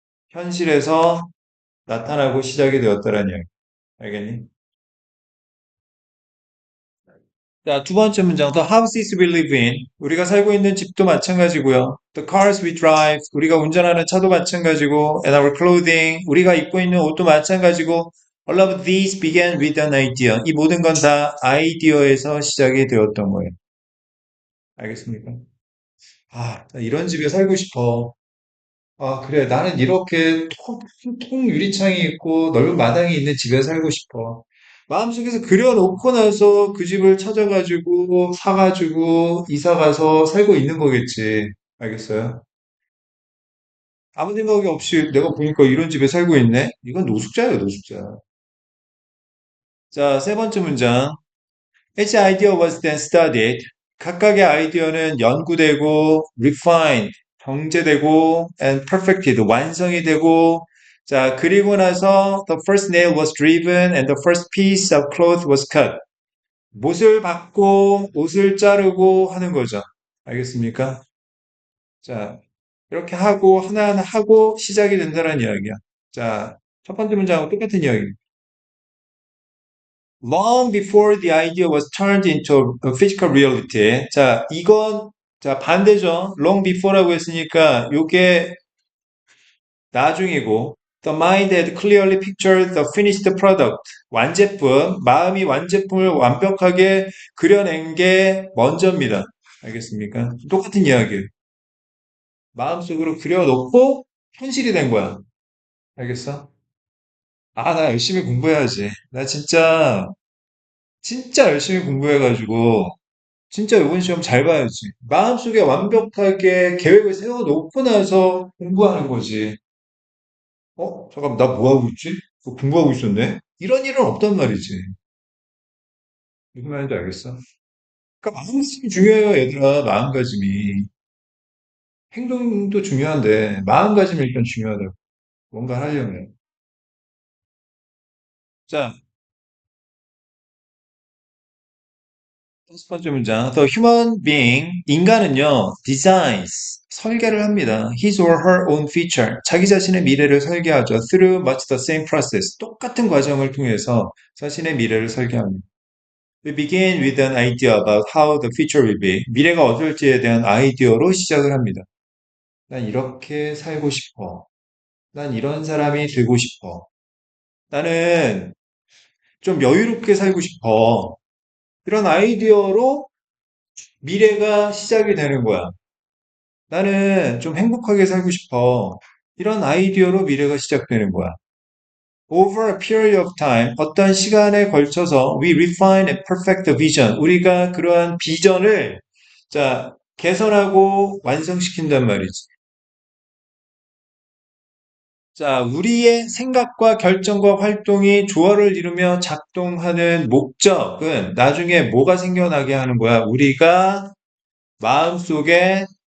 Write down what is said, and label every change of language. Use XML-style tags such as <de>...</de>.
<ko>현실에서 나타나고 시작이 되었다라는 이야기. 알겠니? 자, 두 번째 문장.</ko> <en>The houses we live in.</en> <ko>우리가 살고 있는 집도 마찬가지고요.</ko> <en>The cars we drive.</en> <ko>우리가 운전하는 차도 마찬가지고.</ko> <en>And our clothing.</en> <ko>우리가 입고 있는 옷도 마찬가지고.</ko> <en>All of these began with an idea.</en> <ko>이 모든 건 다 아이디어에서 시작이 되었던 거예요. 알겠습니까? 아, 나 이런 집에 살고 싶어. 아, 그래. 나는 이렇게 통 유리창이 있고 넓은 마당이 있는 집에 살고 싶어. 마음속에서 그려놓고 나서 그 집을 찾아가지고 사가지고 이사 가서 살고 있는 거겠지. 알겠어요? 아무 생각이 없이 내가 보니까 이런 집에 살고 있네? 이건 노숙자예요, 노숙자. 자, 세 번째 문장.</ko> <en>Each idea was then studied.</en> <ko>각각의 아이디어는 연구되고,</ko> <en>refined,</en> <ko>정제되고,</ko> <en>and perfected,</en> <ko>완성이 되고, 자, 그리고 나서</ko> <en>the first nail was driven and the first piece of cloth was cut.</en> <ko>못을 박고, 옷을 자르고 하는 거죠. 알겠습니까? 자, 이렇게 하고, 하나하나 하고 시작이 된다는 이야기야. 자, 첫 번째 문장하고 똑같은 이야기.</ko> <en>Long before the idea was turned into a physical reality.</en> <ko>자, 이건, 자, 반대죠.</ko> <en>Long before라고 했으니까,</en> <ko>요게 나중이고,</ko> <en>the mind had clearly pictured the finished product.</en> <ko>완제품, 마음이 완제품을 완벽하게 그려낸 게 먼저입니다. 알겠습니까? 똑같은 이야기예요. 마음속으로 그려놓고 현실이 된 거야. 알겠어? 아, 나 열심히 공부해야지. 나 진짜 열심히 공부해가지고, 진짜 이번 시험 잘 봐야지. 마음속에 완벽하게 계획을 세워놓고 나서 공부하는 거지. 잠깐, 나 뭐 하고 있지? 공부하고 있었네? 이런 일은 없단 말이지. 무슨 말인지 알겠어? 그러니까 마음가짐이 중요해요, 얘들아. 마음가짐이. 행동도 중요한데, 마음가짐이 일단 중요하다고. 뭔가 하려면. 자, 다섯 번째 문장.</ko> <en>The human being,</en> <ko>인간은요,</ko> <en>designs,</en> <ko>설계를 합니다.</ko> <en>His or her own future,</en> <ko>자기 자신의 미래를 설계하죠.</ko> <en>Through much the same process,</en> <ko>똑같은 과정을 통해서 자신의 미래를 설계합니다.</ko> <en>We begin with an idea about how the future will be.</en> <ko>미래가 어떨지에 대한 아이디어로 시작을 합니다. 난 이렇게 살고 싶어. 난 이런 사람이 되고 싶어. 나는 좀 여유롭게 살고 싶어. 이런 아이디어로 미래가 시작이 되는 거야. 나는 좀 행복하게 살고 싶어. 이런 아이디어로 미래가 시작되는 거야.</ko> <en>Over a period of time,</en> <ko>어떤 시간에 걸쳐서</ko> <en>we refine a perfect vision.</en> <ko>우리가 그러한 비전을 자, 개선하고 완성시킨단 말이지. 자, 우리의 생각과 결정과 활동이 조화를 이루며 작동하는 목적은 나중에 뭐가 생겨나게 하는 거야? 우리가 마음속에</ko>